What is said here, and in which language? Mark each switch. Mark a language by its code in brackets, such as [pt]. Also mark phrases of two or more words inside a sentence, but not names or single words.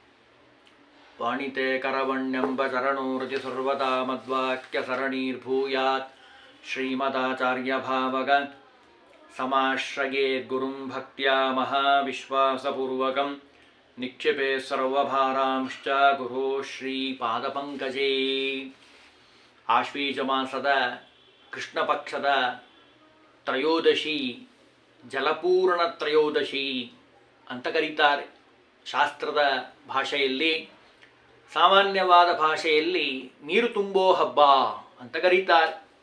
[sa] वाणिते करवण्यम्बचरणोरति सर्वदा मद्वाक्यसरणीर्भूयात् श्रीमदाचार्यभावग समाश्रयेद्गुरुं भक्त्या महाविश्वासपूर्वकं निक्षिपे सर्वभारांश्च गुरो ಶ್ರೀಪಾದಪಂಕಜೇ. [kn] ಆಶ್ವೀಜ ಮಾಸದ ಕೃಷ್ಣ ಪಕ್ಷದ ತ್ರಯೋದಶಿ ಜಲಪೂರ್ಣ ತ್ರಯೋದಶಿ ಅಂತ ಕರೀತಾರೆ. ಶಾಸ್ತ್ರದ ಭಾಷೆಯಲ್ಲಿ, ಸಾಮಾನ್ಯವಾದ ಭಾಷೆಯಲ್ಲಿ ನೀರು ತುಂಬೋ ಹಬ್ಬ ಅಂತ ಕರೀತಾರೆ.